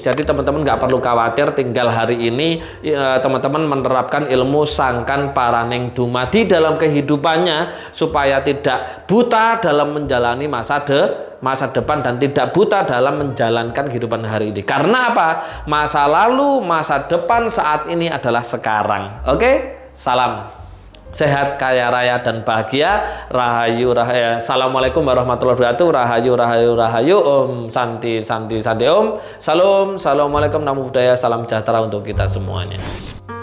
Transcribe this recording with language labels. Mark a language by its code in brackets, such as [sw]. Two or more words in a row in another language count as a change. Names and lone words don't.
[id] Jadi teman-teman nggak perlu khawatir, tinggal hari ini teman-teman menerapkan ilmu [jv] sangkan paraning dumadi [id] dalam kehidupannya supaya tidak buta dalam menjalani masa depan dan tidak buta dalam menjalankan kehidupan hari ini. Karena apa? Masa lalu, masa depan saat ini adalah sekarang. Oke? Salam sehat, kaya raya, dan bahagia. [jv] Rahayu, rahayu. [ar] السلام عليكم ورحمة الله وبركاته. [jv] Rahayu, rahayu, rahayu. [sa] Om santi, santi, santi. Om. [jv] Salam. [id] Assalamualaikum, [pi] namo buddhaya. [id] Salam sejahtera untuk kita semuanya.